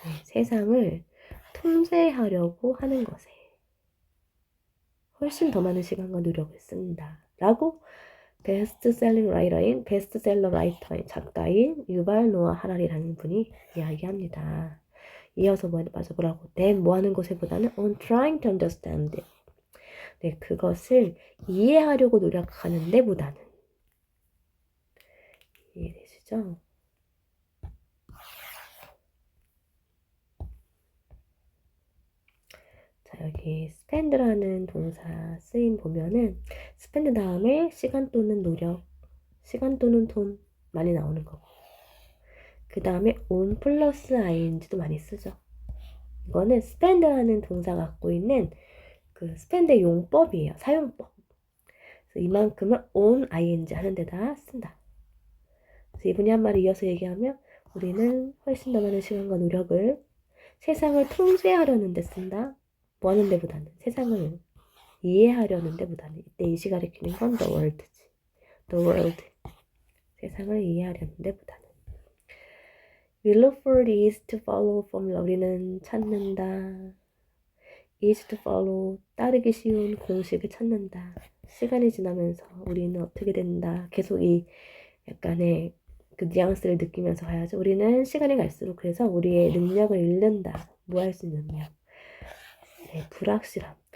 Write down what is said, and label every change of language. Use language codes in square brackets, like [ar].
[ko] 세상을 통제하려고 하는 것에 훨씬 더 많은 시간과 노력을 쓴다. 라고 베스트셀러 라이터인 작가인 유발 노아 하라리라는 분이 이야기합니다. 이어서 뭐라고? [en] then [ko] 뭐 하는 것에보다는 [en] on trying to understand it. [ko] 네, 그것을 이해하려고 노력하는 데보다는. 이해되시죠? 자, 여기 spend라는 동사 쓰임 보면은 spend 다음에 시간 또는 노력, 시간 또는 돈 많이 나오는 거고, 그 다음에 on 플러스 ing도 많이 쓰죠. 이거는 spend라는 동사가 갖고 있는 그 spend의 용법이에요. 사용법. 그래서 이만큼을 on ing 하는 데다 쓴다. 그래서 이분이 한 말을 이어서 얘기하면 우리는 훨씬 더 많은 시간과 노력을 세상을 통제하려는 데 쓴다. 뭐 하는 데보다는 세상을 이해하려는 데보다는 이때 이시 가리키는 건 the world지. [en] the world. [ko] 세상을 이해하려는 데보다는. [en] We look for the easy to follow formula. [ko] 우리는 찾는다. [en] easy to follow. [ko] 따르기 쉬운 공식을 찾는다. 시간이 지나면서 우리는 어떻게 된다. 계속 이 약간의 그 뉘앙스를 느끼면서 가야죠. 우리는 시간이 갈수록 그래서 우리의 능력을 잃는다. 뭐 할 수 있는 능력. 네, 불확실함.